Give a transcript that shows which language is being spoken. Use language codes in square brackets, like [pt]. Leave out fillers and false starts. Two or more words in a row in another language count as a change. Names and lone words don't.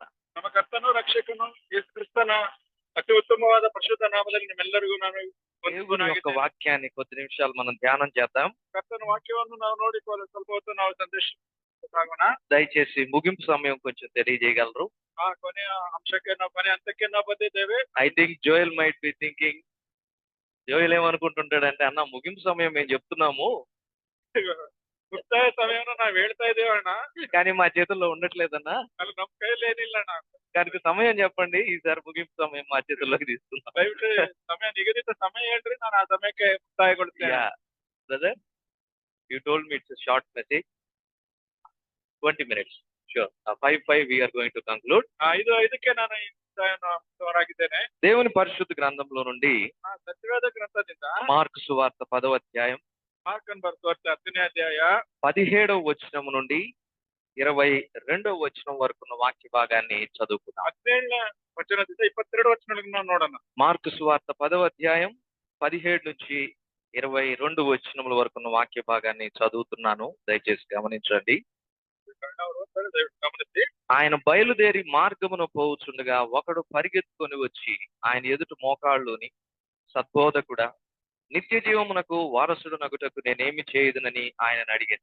[kn] ನಮ್ಮ ಕರ್ತನು ರಕ್ಷಕನು ಯೇಸು ಕ್ರಿಸ್ತನ ಅತಿ ಉತ್ತಮವಾದ ಪರಿಶುದ್ಧ ನಾಮದಲ್ಲಿ ನಿಮ್ಮೆಲ್ಲರಿಗೂ ನಾನು [te] దేవుని యొక్క [kn] ವಂದನಾಗಿದ್ದೇನೆ. [te] వాక్యాన్ని కొద్ది నిమిషాలు మనం ధ్యానం చేద్దాం. [kn] ಕರ್ತನ ವಾಕ್ಯವನ್ನು ನಾವು ನೋಡಿಕೊಳ್ಳಲು ಸ್ವಲ್ಪ ಹೊತ್ತು ನಾವು ಸಂದೇಶ ಸಾಗೋಣ. [te] దయచేసి ముగింపు సమయం కొంచెం తెలియజేయగలరు? [kn] ಆ ಕೊನೆಯ ಅಂಶಕ್ಕೆ ನಾವು ಕೊನೆ ಹಂತಕ್ಕೆ ನಾವು ಬಂದಿದ್ದೇವೆ. [en] I think Joel might be thinking, [te] జోయల్ ఏమనుకుంటుంటాడంటే, అన్న ముగింపు సమయం మేము చెప్తున్నాము [kn] ಮುಕ್ತಾಯ ಸಮಯವನ್ನು ನಾವು ಹೇಳ್ತಾ ಇದ್ದೇವೆ ಅಣ್ಣ, [te] కానీ మా చేతుల్లో ఉండట్లేదన్నా, [kn] ಅಲ್ಲಿ ನಮ್ಮ ಕೈಯಲ್ಲಿ ಏನಿಲ್ಲ ಅಣ್ಣ. [te] దానికి సమయం చెప్పండి, ఈసారి ముగింపు సమయం మా చేతుల్లోకి తీసుకుందాం. [kn] ದಯವಿಟ್ಟು ಸಮಯ ನಿಗದಿತ ಸಮಯ ಹೇಳ್ರಿ, ನಾನು ಆ ಸಮಯಕ್ಕೆ ಮುಕ್ತಾಯಗೊಳ್ತೇನೆ. [en] Yeah, brother, you told me it's a short message, 20 minutes. Sure. 5:05 we are going to conclude. [kn] 5:05ಕ್ಕೆ ನಾನು ಈ ಮುಕ್ತವರಾಗಿದ್ದೇನೆ. [te] దేవుని పరిశుద్ధ గ్రంథంలో నుండి [kn] ಸತ್ಯವೇದ ಗ್ರಂಥದಿಂದ [te] మార్కు సువార్త 10వ అధ్యాయం [kn] ಮಾರ್ಕನ್ ಬರೆದ 10ನೇ ಅಧ್ಯಾಯ [te] 17వ వచనం నుండి 22వ వచనం వరకు ఉన్న వాక్య భాగాన్ని చదువుకుందాం. [kn] 17ನೇ ವಚನದಿಂದ 22 ವಚನಗಳನ್ನು ನಾವು ನೋಡೋಣ. [te] మార్కు సువార్త 10వ అధ్యాయం 17 నుంచి 22 వచనముల వరకు ఉన్న వాక్య భాగాన్ని చదువుతున్నాను, దయచేసి గమనించండి. గమనించి, ఆయన బయలుదేరి మార్గమును పోవుచుండగా ఒకడు పరిగెత్తుకొని వచ్చి ఆయన ఎదుట మోకాళ్ళుని, సద్బోధకుడా, నిత్య జీవమునకు వారసుడునగుటకు నేనేమి చేయదునని ఆయనను అడిగాను.